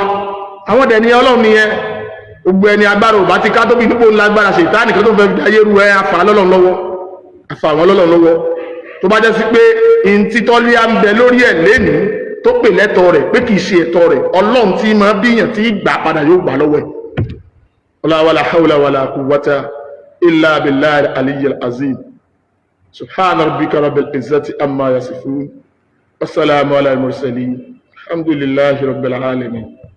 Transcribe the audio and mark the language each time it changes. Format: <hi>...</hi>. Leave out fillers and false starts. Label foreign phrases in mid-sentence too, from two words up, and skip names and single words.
<yo>Àwọn dẹ̀ ní Ọlọ́run nìyẹn, gbogbo ẹni agbára ò bá ti ká tóbi nípò lágbára Ṣètánì kan tó fẹ́ fi ayé ru ẹ àfà lọ́lọ́run lọ́wọ́, àfà àwọn lọ́lọ́run lọ́wọ́. Tó bá jẹ́ sí pé ìntítọ́lé à ń bẹ lórí ẹ̀ lénìí tó pè lẹ́tọ̀ rẹ̀ pé kìí ṣe ẹ̀tọ́ rẹ̀, Ọlọ́run tí máa bíyàn tí gbà padà yóò gbà lọ́wọ́ ẹ̀.</yo> <ar>ولا حول ولا قوة إلا بالله العلي العظيم. سبحان ربك رب العزة عما يصفون وسلام على المرسلين والحمد لله رب العالمين.</ar>